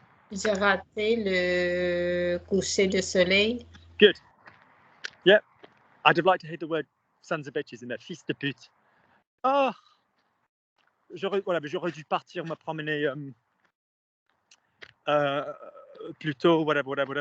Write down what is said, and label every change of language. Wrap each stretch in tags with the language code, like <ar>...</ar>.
<fr>J'ai raté le coucher de soleil.</fr> <en>Good. Yeah. I'd have liked to hear the word sons of bitches in there.</en> <fr>Fils de pute. Oh. J'aurais dû partir me promener plus tôt, whatever.</fr>